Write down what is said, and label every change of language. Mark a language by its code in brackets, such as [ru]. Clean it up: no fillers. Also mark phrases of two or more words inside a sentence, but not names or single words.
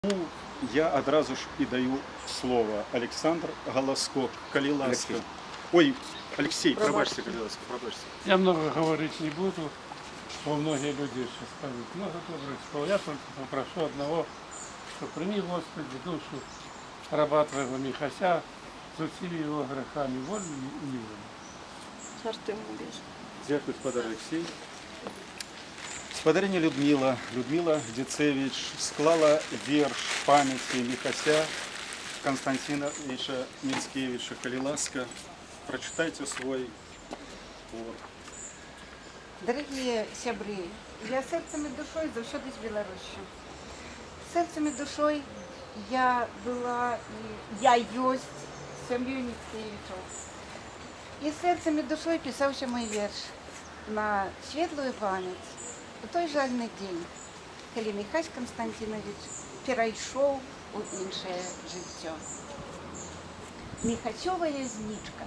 [uk] Ну, я одразу ж і даю слово. Олександр Голоско, коли ласка. Ой, Алексей, пробачьте, коли ласка, пробачьте. [ru] Я много говорить не буду, бо многие люди еще скажут много добрых слов. Я только попрошу одного, что прими, Господи, душу раба Твоего Михася с усими его грехами, вольными и невольными. Царство небесное. [uk] Дякую, господар Олексій. [be] Спадарыня Людмила Дицевич склала верш памяти Михася Константиновича Мицкевича. [uk] Коли ласка, прочитайте свой твор. Дорогі сябри, я серцем і душою завжди з Білорусі. [be] Серцем і душою я була і я ёсць сям'ёю Міцкевічаў. І серцем і душою пісаўся мой верш на светлую памяць у той жальны дзень, калі Михась Константинович перайшоў у іншае жыццё. Михасёвая знічка.